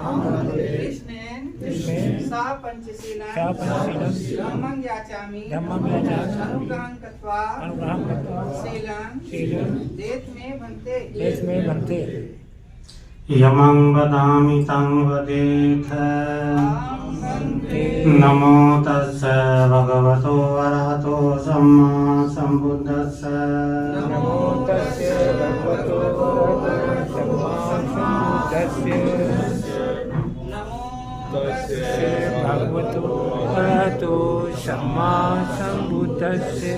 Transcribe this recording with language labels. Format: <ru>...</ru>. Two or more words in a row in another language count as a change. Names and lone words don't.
<pi>जिसमें सा पंचशीलं धम्मं याचामि अनुग्रहं कृत्वा शीलं देत मे भन्ते। यमं वदामि तं वदेथ। नमो तस्स भगवतो अरहतो सम्मा सम्बुद्धस्स। नमो तस्स भगवतो अरहतो सम्मा सम्बुद्धस्स।</pi>